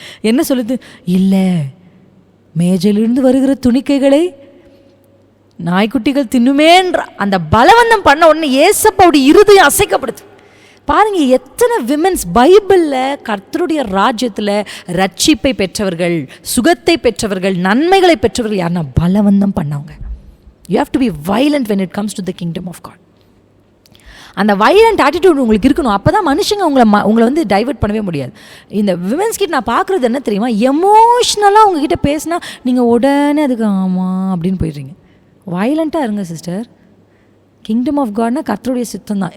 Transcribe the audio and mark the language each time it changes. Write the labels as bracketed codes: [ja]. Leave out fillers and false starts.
[ta] என்ன சொல்லுது? இல்லை, மேஜையிலிருந்து வருகிற துணிக்கைகளை நாய்க்குட்டிகள் தின்னுமேன்ற அந்த பலவந்தம் பண்ண உடனே ஏசப்பாவுடைய இருதயம் அசைக்கப்படுது. பாருங்க, எத்தனை விமென்ஸ் பைபிளில் கர்த்தருடைய ராஜ்யத்தில் ரட்சிப்பை பெற்றவர்கள், சுகத்தை பெற்றவர்கள், நன்மைகளை பெற்றவர்கள் யாருன்னா பலவந்தம் பண்ணவங்க. [en] You have to be violent when it comes to the kingdom of God. [ta] அந்த வைலண்ட் ஆட்டிடியூட் உங்களுக்கு இருக்கணும். அப்போ தான் மனுஷங்க உங்களை வந்து டைவெர்ட் பண்ணவே முடியாது. இந்த விமென்ஸ் கிட்ட நான் பார்க்குறது என்ன தெரியுமா, எமோஷ்னலாக உங்ககிட்ட பேசினா நீங்கள் உடனே அதுக்கு ஆமாம் அப்படின்னு போயிடுறீங்க. வைலண்ட்டாக இருங்க சிஸ்டர். கிங்டம் ஆஃப் காட்னா கர்த்தருடைய சித்தம் தான்.